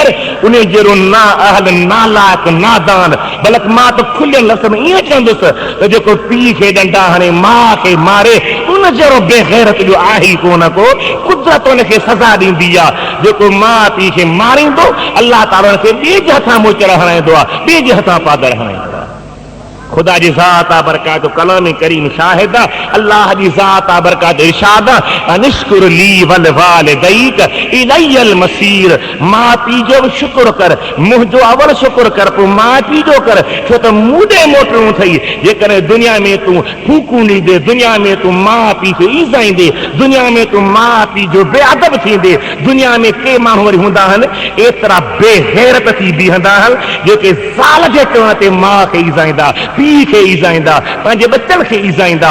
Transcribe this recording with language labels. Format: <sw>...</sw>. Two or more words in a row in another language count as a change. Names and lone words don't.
<sd>उन जहिड़ो ना अहल नालायक नादान, बल्कि मां त खुलियल लफ़्ज़ में ईअं चवंदुसि त जेको पीउ खे ॾंडा हणे, माउ खे मारे, उन जहिड़ो बेग़ैरत जो आहे कोन को। कुदरत उनखे सज़ा ॾींदी आहे। जेको माउ पीउ खे मारींदो, अल्लाह ताला हुनखे ॿिए जे हथां मोचड़ हणाईंदो आहे, ॿिए जे हथां पादर हणाईंदो आहे। खुदा जी ज़ात आ बरकात, कलाम करीम शाहिद आ, अल्लाह जी ज़ात आ बरकात, इरशाद</sd> <ar>أن اشكر لي ولوالديك إلي المصير.</ar> <sd>माउ पीउ जो बि शुक्र कर, मुंहिंजो अवल शुक्र कर, पोइ माउ पीउ जो कर। छो त मूंॾे मोटणो अथई। जेकॾहिं दुनिया में तूं फूकूं ॾींदे, दुनिया में तूं माउ पीउ खे ईज़ाईंदे, दुनिया में तूं माउ पीउ जो बेअदब थींदे, दुनिया में के माण्हू वरी हूंदा आहिनि एतिरा बेग़ैरत थी बीहंदा आहिनि जेके ज़ाल जे चवण ते माउ खे ईज़ाईंदा, पीउ खे ईज़ाईंदा, पंहिंजे बचनि खे ईज़ाईंदा।</sd>